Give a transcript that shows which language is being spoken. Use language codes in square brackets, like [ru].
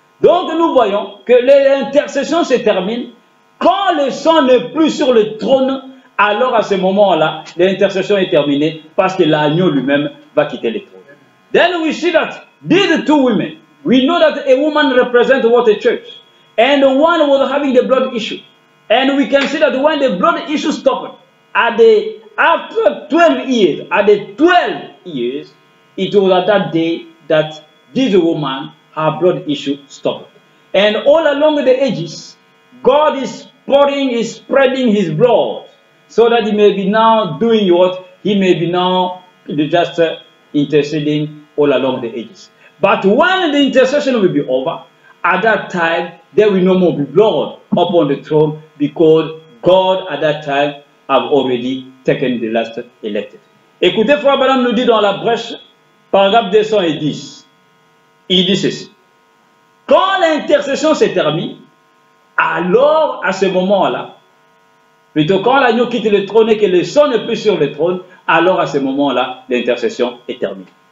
[fr] Donc nous voyons que l'intercession se termine quand le sang n'est plus sur le trône. Alors à ce moment-là, l'intercession est terminée parce que l'agneau lui-même va quitter le trône. [en] Then we see that these two women, we know that a woman represents what? A church. And one was having the blood issue. And we can see that when the blood issue stopped, after 12 years, at the 12 years, it was at that day that this woman, her blood issue stopped. And all along the ages, God is spreading his blood, so that he may be now doing what? He may be now just interceding all along the ages. But when the intercession will be over, at that time, there will no more be blood upon the throne, because God at that time have already taken the last elected. [fr] Écoutez, Frère Branham nous dit dans la brèche, paragraphe 210, il dit ceci. Quand l'intercession se termine, alors à ce moment-là, plutôt quand l'agneau quitte le trône et que le sang n'est plus sur le trône, alors à ce moment-là, l'intercession est terminée.